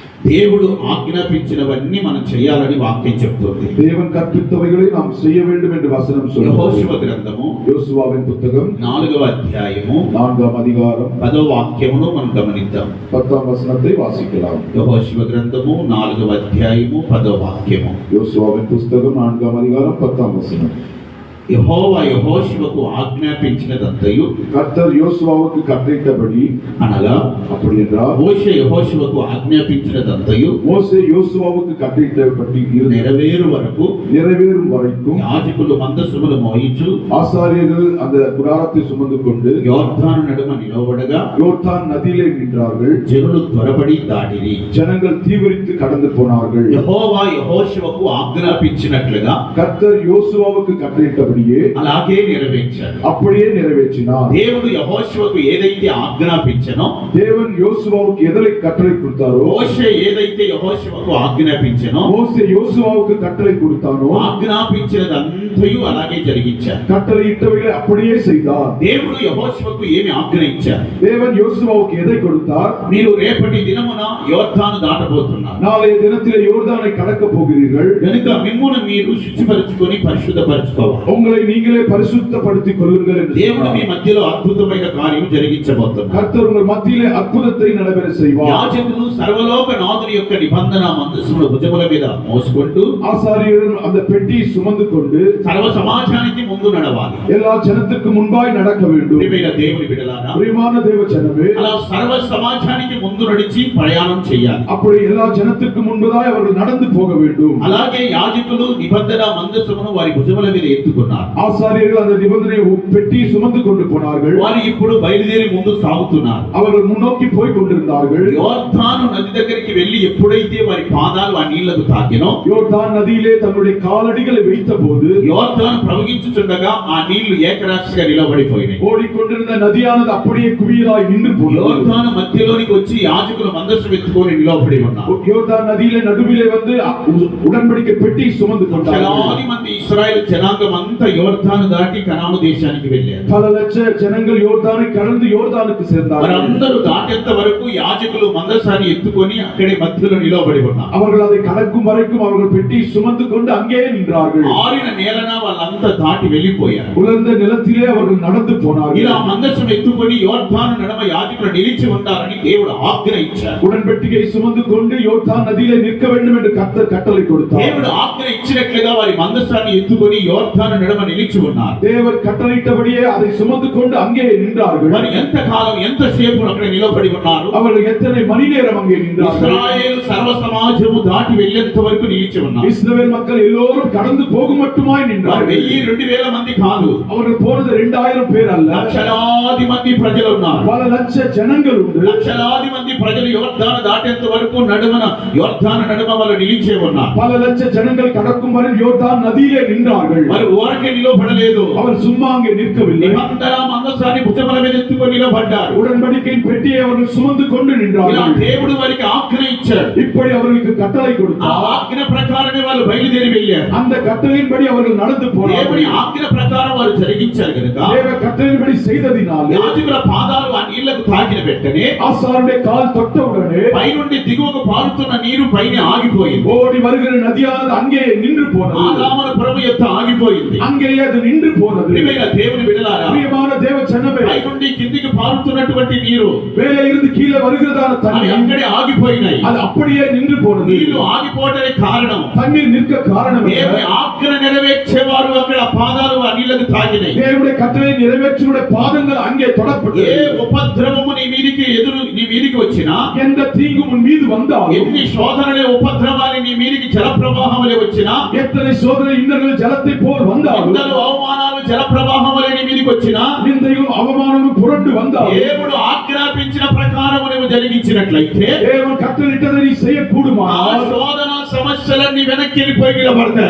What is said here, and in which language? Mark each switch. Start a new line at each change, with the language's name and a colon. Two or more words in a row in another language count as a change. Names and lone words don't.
Telugu: దేవుడు ఆజ్ఞాపించినవన్నీ మనం చేయాలని వాక్యం చెప్తుంది.
Tamil: தேவன் கற்பித்தவைகளை நாம் செய்ய வேண்டும் என்று வசனம்
Telugu: యెహోషువ
Tamil: சொல்கிறது.
Telugu: గ్రంథము
Tamil: யோசுவாவின் புத்தகம்
Telugu: 4వ అధ్యాయము
Tamil: 4ஆம் அதிகாரம்
Telugu: 10వ వాక్యమును మనం గమనిద్దాం.
Tamil: 10ஆம் வசனத்தை வாசிக்கலாம்.
Telugu: యెహోషువ గ్రంథము 4వ అధ్యాయము 10వ వాక్యము.
Tamil: யோசுவாவின் புத்தகம் 4ஆம் அதிகாரம் 10ஆம் வசனம்.
Telugu: యెహోవా యెహోషువకు ఆజ్ఞాపించినదంతయు,
Tamil: கர்த்தர் யோசுவாவுக்கு கட்டளையிட்டபடி,
Telugu: అనగా
Tamil: அப்படி என்றால்
Telugu: మోషే యెహోషువకు ఆజ్ఞాపించినదంతయు
Tamil: மோசே யோசுவாவுக்கு கட்டளையிட்டபடி
Telugu: నెరవేరు వరకు
Tamil: நிறைவேறும் வரைக்கும்
Telugu: యాజకులు మందసములు మోయించు
Tamil: ஆசாரியர்கள் அந்த குடாரத்தை சுமந்து கொண்டு
Telugu: యోర్దాను నడుమ నిలవబడగా
Tamil: யோர்தான் நதியிலே நின்றார்கள்.
Telugu: జనులు త్వరపడి దాడిరి.
Tamil: ஜனங்கள் தீவிரித்து கடந்து போனார்கள்.
Telugu: యెహోవా యెహోషువకు ఆజ్ఞాపించినట్లుగా
Tamil: கர்த்தர் யோசுவாவுக்கு கட்டளையிட்டபடியே
Telugu: అలాగే నెరవేర్చాడు.
Tamil: அப்படியே நிறைவேற்றினார்.
Telugu: దేవుడు యెహోషువకు ఏదైతే ఆజ్ఞాపించనో,
Tamil: தேவன் யோசுவாவுக்கு எதனை கட்டளை கொடுத்தாரோ,
Telugu: మోషే ఏదైతే యెహోషువకు ఆజ్ఞాపించనో,
Tamil: மோசே யோசுவாவுக்கு கட்டளை கொடுத்தானோ,
Telugu: ఆజ్ఞాపించినదంతయు అలాగే జరిగించాడు.
Tamil: கட்டளையிட்டவைகளை அப்படியே செய்தார்.
Telugu: దేవుడు యెహోషువకు ఏమి ఆజ్ఞ ఇచ్చారు?
Tamil: தேவன் யோசுவாவுக்கு எதை கொடுத்தார்?
Telugu: మీరు రేపటి దినమున యోర్దాను దాటబోతున్నారు.
Tamil: நாளைய தினத்திலே யோர்தானை கடக்க போகிறீர்கள்.
Telugu: కనుక మిమ్మును మీరు శుచిపరచుకొని పరిశుద్ధపరచుకోవాలి.
Tamil: உங்களை நீங்களே பரிசுத்தப்படுத்திக் கொள்ளுங்கள் என்று
Telugu: దేవుడు మీ
Tamil: சொன்னார்.
Telugu: మధ్యలో అద్భుతమైన కార్యం జరిగించబోతున్నారు.
Tamil: கர்த்தர் உங்கள் மத்தியிலே அற்புதத்தை நடைபெற செய்வார்.
Telugu: యాజకులు సర్వలోక నాథుని యొక్క నిబంధన మందసముల భుజముల మీద మోసుకుంటూ
Tamil: ஆசாரியர்கள் அந்த பெட்டியை சுமந்து கொண்டு
Telugu: సర్వ సమాజానికి ముందు నడవాలి.
Tamil: எல்லா ஜனத்திற்கு முன்பாய் நடக்க வேண்டும்.
Telugu: ప్రియమైన దేవుని బిడ్డలారా,
Tamil: பிரியமான தேவ ஜனமே,
Telugu: అలా సర్వ సమాజానికి ముందు నడిచి ప్రయాణం చేయాలి.
Tamil: அப்படி எல்லா ஜனத்திற்கு முன்பதாய் அவர்கள் நடந்து போக வேண்டும்.
Telugu: అలాగే యాజకులు నిబంధన మందసమును వారి భుజముల మీద ఎత్తుకున్నారు.
Tamil: ஆசாரியர்கள் அந்த நிபந்தனை பெட்டியை சுமந்து கொண்டு போனார்கள்.
Telugu: వారు ఇప్పుడు బయలుదేరి ముందు సాగుతున్నారు.
Tamil: அவர்கள் முன்னோக்கி போய் கொண்டிருந்தார்கள்.
Telugu: యోర్దాను నది దగ్గరికి వెళ్లి ఎప్పుడైతే వారి పాదాలు ఆ నీళ్లకు తాకినో,
Tamil: யோர்தான் நதியிலே தன்னுடைய காலடிகளை வைத்தபோது
Telugu: యోర్దాను ప్రవహించుచుండగా ఆ నీళ్లు ఏకరాశిగా నిలబడిపోయినాయి.
Tamil: ஓடிக்கொண்டிருந்த நதியானது அப்படியே குவியலாய் நின்று போனது.
Telugu: యోర్దాను మధ్యలోనికి వచ్చి యాజకులు మందస్సు ఎత్తుకొని నిలబడి ఉన్నారు.
Tamil: யோர்தான் நதியிலே நடுவிலே வந்து உடன்படிக்கை பெட்டியை சுமந்து கொண்டார்கள்.
Telugu: లక్షలాది మంది ఇశ్రాయేలు జనాంగం అంతా యోర్దాను దాటి కనాను దేశానికి వెళ్ళారు.
Tamil: பல லட்ச ஜனங்கள் யோர்தானை கடந்து யோர்தானுக்கு சேர்ந்தார்கள்.
Telugu: వారందరూ దాటేంత వరకు యాజకులు మందసాన్ని ఎత్తుకొని అక్కడే మధ్యలో నిలబడి ఉన్నారు.
Tamil: அவர்கள் அதை கடக்கும் வரைக்கும் அவர்கள் பெட்டியை சுமந்து கொண்டு அங்கேயே நின்றார்கள்.
Telugu: ఆరిన నేలన వాళ్ళంతా దాటి వెళ్ళిపోయారు.
Tamil: உலர்ந்த நிலத்திலே அவர்கள் நடந்து போனார்கள்.
Telugu: ఇలా మందస్సును ఎత్తుకొని యోర్దాను నడమ యాజకులు నిలిచి ఉంటారని దేవుడు ఆజ్ఞ ఇచ్చారు.
Tamil: உடன்படிக்கையை சுமந்து கொண்டு யோர்தான் நதியிலே நிற்க வேண்டும் என்று கர்த்தர் கட்டளை கொடுத்தார்.
Telugu: దేవుడు ఆజ్ఞ ఇచ్చినట్లుగా వారి మందస్సాన్ని ఎత్తుకొని యోర్దాను నడమ నిలిచి ఉన్నారు.
Tamil: தேவர் கட்டளையிட்டபடியே அதை சுமந்து கொண்டு அங்கே நின்றார்கள்.
Telugu: మరి ఎంత కాలం ఎంతసేపు అక్కడ నిలబడి ఉన్నారు?
Tamil: அவர்கள் எத்தனை மணி நேரம் அங்கே நின்றார்கள்?
Telugu: ఇశ్రాయేలు సర్వ సమాజము దాటి వెళ్ళేంత వరకు నిలిచి ఉన్నారు.
Tamil: இஸ்ரவேல் மக்கள் எல்லோரும் கடந்து போகும் மட்டுமாய்
Telugu: వారు
Tamil: நின்றார்கள்.
Telugu: 1000-2000 మంది కాదు,
Tamil: அவர்கள் போனது 2000 பேர் அல்ல,
Telugu: లక్షలాది మంది ప్రజలు ఉన్నారు.
Tamil: பல லட்ச ஜனங்கள் உண்டு.
Telugu: లక్షలాది మంది ప్రజలు యోర్దాను దాటేంత వరకు నడుమన యోర్దాను నడుమ వాళ్ళు నిలిచే ఉన్నారు.
Tamil: பல லட்ச ஜனங்கள் கடக்கும் வரை யோர்தான் நதியிலே நின்றார்கள்.
Telugu: మరి ఊరకే నిలబడలేదు.
Tamil: அவர் சும்மா அங்கே நிற்கவில்லை.
Telugu: నిబంధన మందసాన్ని భుజముల మీద ఎత్తుకొని నిలబడ్డారు.
Tamil: உடன்படிக்கையின் பெட்டியை அவர்கள் சுமந்து கொண்டு
Telugu: ఇలా
Tamil: நின்றார்கள்.
Telugu: దేవుడు వారికి ఆజ్ఞ ఇచ్చాడు.
Tamil: இப்படி அவர்களுக்கு கட்டளை
Telugu: ఆ
Tamil: கொடுத்தார்.
Telugu: ఆజ్ఞ ప్రకారమే వాళ్ళు బయలుదేరి వెళ్ళారు.
Tamil: அந்த கட்டளையின்படி அவர்கள் நடந்து
Telugu: దేవుని
Tamil: போனார்கள்.
Telugu: ఆజ్ఞ ప్రకారం వారు జరిగించారు కనుక
Tamil: தேவ கட்டளையின்படி செய்ததினாலே
Telugu: యాజకుల పాదాలు ఆ నీళ్లకు తాకిన వెంటనే
Tamil: ஆசாருடைய கால் தொட்டவுடனே
Telugu: పైనుండి దిగువకు పారుతున్న నీరు పైన ఆగిపోయింది.
Tamil: ஓடி வருகிற நதியானது அங்கே நின்று போனது.
Telugu: ఆదాముల పురము ఎత్తు ఆగిపోయింది.
Tamil: அங்கேயே அது நின்று போனது.
Telugu: ప్రియమైన దేవుని బిడ్డలారా,
Tamil: பிரியமான தேவ ஜனமே,
Telugu: పైనుండి కిందికి పారుతున్నటువంటి నీరు
Tamil: மேலே இருந்து கீழே வருகிறதான
Telugu: అవి
Tamil: தண்ணீர்
Telugu: అక్కడే ఆగిపోయినాయి.
Tamil: அது அப்படியே நின்று போனது.
Telugu: నీళ్లు ఆగిపోవడానికి కారణం
Tamil: தண்ணீர் நிற்க காரணம் என்ன?
Telugu: దేవుని ఆజ్ఞ నెరవేర్చేవారు అక్కడ పాదాలు ఆ నీళ్లకు తాకినాయి.
Tamil: தேவனுடைய கட்டளை நிறைவேற்றுடைய பாதங்கள் அங்கே
Telugu: ఏ
Tamil: தொடப்பட்டது.
Telugu: ఉపద్రవము నీ మీదికి వచ్చినా,
Tamil: எந்த தீங்கும் உன் மீது வந்தாலும்,
Telugu: ఎన్ని శోధనలే ఉపద్రవాలు నీ మీదికి జలప్రవాహం వలె వచ్చినా,
Tamil: எத்தனை சோதனை இன்னர்கள் ஜலத்தை போல் வந்தாலும்,
Telugu: నిందలు అవమానాలు జలప్రవాహం వలె నీ మీదికి వచ్చినా,
Tamil: நிந்தையும் அவமானமும் புரண்டு வந்தாலும்,
Telugu: దేవుడు ఆజ్ఞాపించిన ప్రకారం నువ్వు జరిగించినట్లయితే
Tamil: தேவன் கட்டளையிட்டதை நீ
Telugu: ఆ
Tamil: செய்யக்கூடுமானால்
Telugu: శోధన సమస్యలన్నీ వెనక్కి వెళ్ళిపోయి నిలబడతాయి.